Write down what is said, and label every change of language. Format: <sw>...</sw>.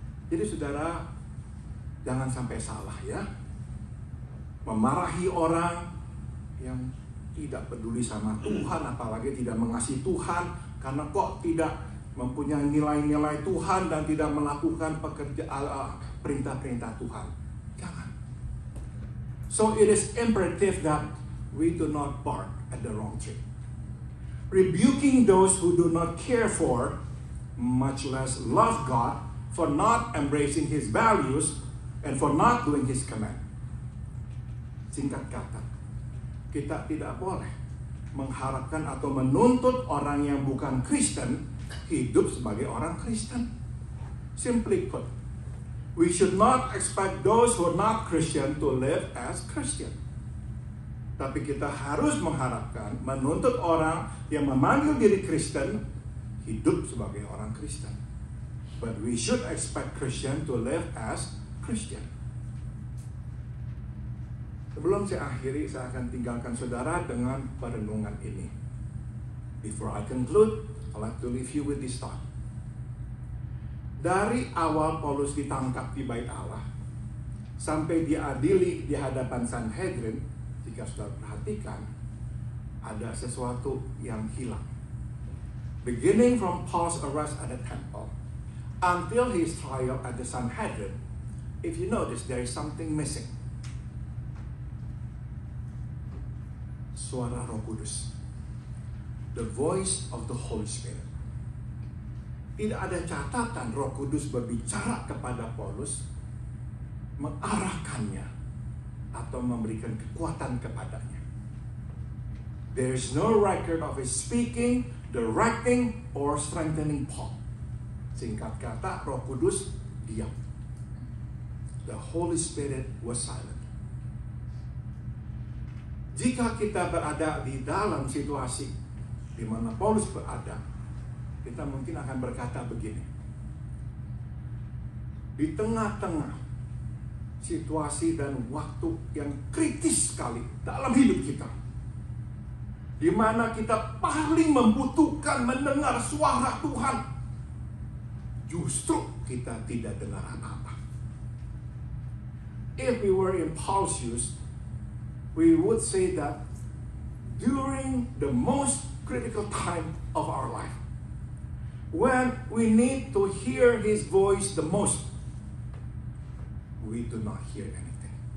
<id>Jadi saudara, jangan sampai salah ya. Memarahi orang yang tidak peduli sama Tuhan, apalagi tidak mengasihi Tuhan, karena kok tidak mempunyai nilai-nilai Tuhan dan tidak melakukan perintah-perintah Tuhan. Jangan.</id> <en>So it is imperative that we do not bark at the wrong tree. Rebuking those who do not care for, much less love God, for not embracing His values and for not doing His command.</en> <id>Singkat kata, kita tidak boleh mengharapkan atau menuntut orang yang bukan Kristen hidup sebagai orang Kristen.</id> <en>Simply put, we should not expect those who are not Christian to live as Christian.</en> <id>Tapi kita harus mengharapkan, menuntut orang yang memanggil diri Kristen hidup sebagai orang Kristen.</id> <en>But we should expect Christian to live as Christian.</en> <id>Sebelum saya akhiri, saya akan tinggalkan saudara dengan perenungan ini.</id> <en>Before I conclude, I'd like to leave you with this thought.</en> <id>Dari awal Paulus ditangkap di bait Allah sampai diadili di hadapan Sanhedrin, jika sudah perhatikan, ada sesuatu yang hilang.</id> <en>Beginning from Paul's arrest at the temple until his trial at the Sanhedrin, if you notice, there is something missing.</en> <id>Suara Roh Kudus,</id> <en>the voice of the Holy Spirit.</en> <id>Tidak ada catatan Roh Kudus berbicara kepada Paulus, mengarahkannya atau memberikan kekuatan kepadanya.</id> <en>There is no record of his speaking, directing, or strengthening Paul.</en> <id>Singkat kata, Roh Kudus diam.</id> <en>The Holy Spirit was silent.</en> <id>Jika kita berada di dalam situasi di mana Paulus berada, kita mungkin akan berkata begini. Di tengah-tengah situasi dan waktu yang kritis sekali dalam hidup kita, di mana kita paling membutuhkan mendengar suara Tuhan, justru kita tidak dengar apa-apa.</id> <en>If we were in Paul's shoes, we would say that during the most critical time of our life, when we need to hear his voice the most, we do not hear anything.</en>